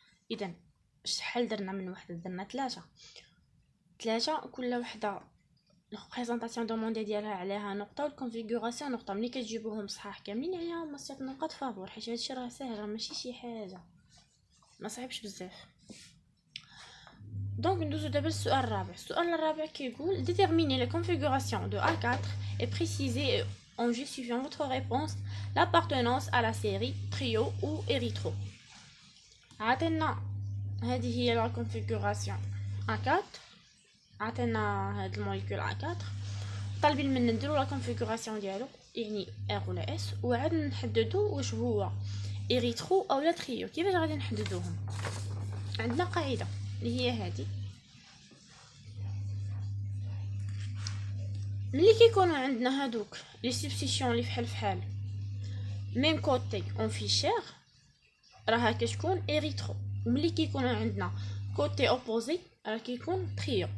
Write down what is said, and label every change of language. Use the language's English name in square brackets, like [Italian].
[Arabic] اذا شحال درنا من وحده؟ درنا 3 كل وحده الريبريزونطاسيون دوموندي ديالها عليها نقطه والكونفيغوراسيون نقطه. ملي كتجيبوهم صحاح كاملين يعني هما 6 نقاط فابور، حيت هادشي راه ساهل، راه ماشي شي حاجه ما صعيبش بزاف. دونك ندوزو دابا للسؤال الرابع. السؤال الرابع كيقول [French] déterminer la configuration de A4 et préciser en justifiant votre réponse l'appartenance à la série trio ou érythro. [Arabic] عطينا هذه هي لا configuration A4، عطينا هاد الموليكول A4، طالبين منا نديرو لا configuration ديالو يعني R ولا S، وعاد نحددو واش هو إريثرو او لا تريو. كيفاش غادي نحددوهم؟ عندنا قاعده اللي هي هذه، ملي كيكونوا عندنا هادوك لي سبستيتيون اللي فحال ميم كوتي اون فيشير راها كتكون إريثرو، وملي كيكونوا عندنا كوتي اوبوزي راه كيكون تريو.